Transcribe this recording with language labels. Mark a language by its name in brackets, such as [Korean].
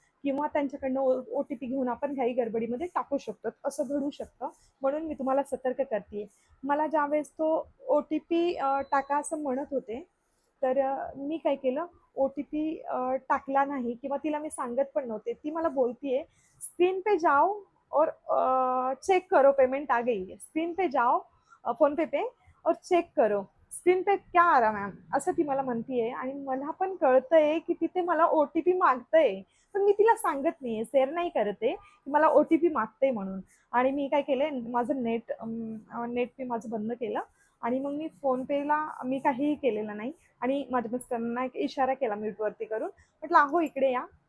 [Marathi] किंवा त्यांच्याकडनं O T P घेऊन आपण घाई गडबडीमध्ये टाकू शकतो, असं घडू शकतं. म्हणून मी तुम्हाला सतर्क करते. मला ज्यावेळेस तो ओ टी पी टाका असं म्हणत होते, तर मी काय केलं, ओ टी पी टाकला नाही किंवा तिला मी सांगत पण नव्हते. [Hindi] ती मला बोलतीये, "स्क्रीन पे जाओ और चेक करो पेमेंट आ गई है. स्क्रीन पे जाओ फोन पे और चेक करो. स्क्रीन पे क्या आ रहा मॅम?" [Marathi] असं ती मला म्हणतीये आणि मला पण कळतंय, की तिथे मला ओ टी पी मागतंय. पण मी तिला सांगत नाहीये, शेअर नाही करत आहे, की मला ओ टी पी मागतंय म्हणून. आणि मी काय केलंय, माझं नेट मी माझं बंद केलं आणि मग मी फोनपेला मी काहीही केलेलं नाही आणि माझ्या मिस्टरांना एक इशारा केला म्यूटवरती करून. म्हटलं, "अहो इकडे या.